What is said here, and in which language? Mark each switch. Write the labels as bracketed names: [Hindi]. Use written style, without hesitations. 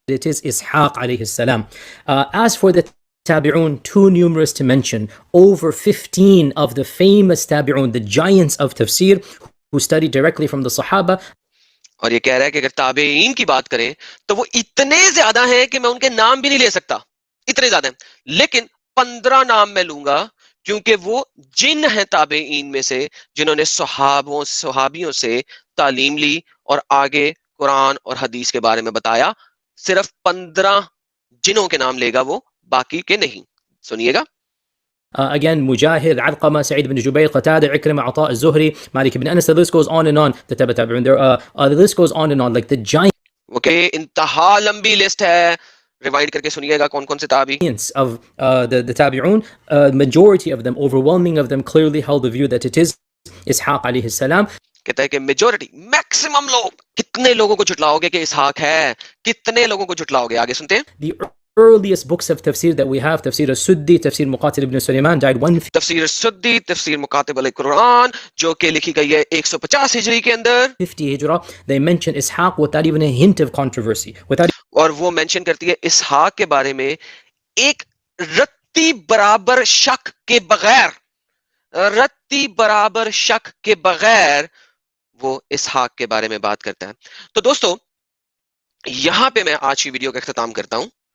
[English] it is Ishaq alayhi salam. As for the Tabi'un, too numerous to mention. Over 15 of the famous Tabi'un, the giants of tafsir, who studied directly from the Sahaba. [Hindi] और ये कह रहा है कि अगर ताबेईन की बात करें तो वो इतने ज्यादा हैं कि मैं उनके नाम भी नहीं ले सकता, इतने ज्यादा हैं. लेकिन 15 नाम मैं लूंगा क्योंकि वो जिन हैं ताबेईन में से जिन्होंने सहाबियों से तालीम ली और आगे कुरान और हदीस के बारे में बताया. सिर्फ 15 जिनों के नाम लेगा वो, बाकी के नहीं. सुनिएगा. [English] Again, Mujahid, Alqama, Sa'id ibn Jubayr, Qatada, Ikrimah, Ata, Az-Zuhri, Malik ibn Anas, the list goes on and on. The Tabi'un, the list goes on and on, like the [Hindi] इंतहा लंबी लिस्ट है, रिवाइंड करके सुनिएगा कौन कौन से ताबी [English] giants of the Tabi'un. Majority of them, overwhelming of them, clearly held the view that it is Ishaq alayhi salam. [Hindi] कहता है कि मेजॉरिटी, मैक्सिमम लोग, कितने लोगों को झुटलाओगे कि इसहाक है, कितने लोगों को झुटलाओगे? आगे सुनते हैं। [English] The earliest books of tafsir that we have, Tafsir al-Suddi, Tafsir Muqatil ibn Sulaiman, died 150. [Hindi] तफसीर सुद्दी, तफसीर मुकातिब अल-कुरान, जो कि लिखी गई है 150 हिजरी के अंदर, [English] 50 Hijrah, they mention Ishaq without even a hint of controversy. Without [Hindi] और वो मेंशन करती है इसहाक के बारे में एक रत्ती बराबर शक के बगैर, रत्ती बराबर शक के बगैर वो इसहाक के बारे में बात करता है। तो दोस्तों, यहां पे मैं आज की वीडियो का इख्तिताम करता हूं।